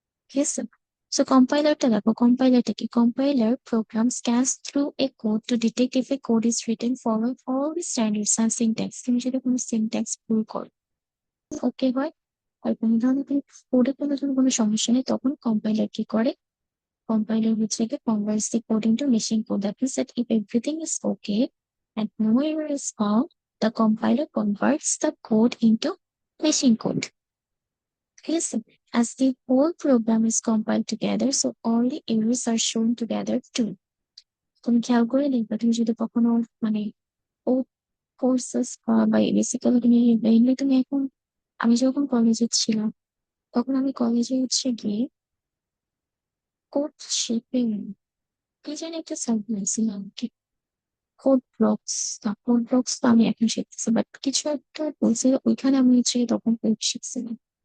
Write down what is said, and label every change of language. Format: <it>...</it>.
<bn>ঠিক আছে, সো কম্পাইলারটা দেখো, কম্পাইলারটা কি?</bn> <en>Compiler program scans through a code to detect if a code is written following all the standards and syntax.</en> <bn>তুমি যদি কোনো সিনট্যাক্স ভুল করো, ওকে হয়, আর কোনো ধরনের কোডে কোনো ধরনের কোনো সমস্যা নেই, তখন কম্পাইলার কি করে?</bn> <en>Compiler will check it, converts the code into machine code. That means that if everything is okay and no error is found, the compiler converts the code into machine code. Yes, as the whole program is compiled together, so all the errors are shown together too.</en> <bn>তুমি খেয়াল করে দেখবে, তুমি যদি কখনো মানে ও courses বা basically তুমি মেইনলি তুমি এখন, আমি যখন কলেজে ছিলাম তখন আমি কলেজে হচ্ছে গিয়ে কোড শেপিং কি জানি একটা সাবজেক্ট ছিল, কোড ব্লকস তো আমি এখন শিখতেছি, বাট কিছু একটা বলছে ওইখানে আমি হচ্ছে তখন কোড শিখছিলাম।</bn>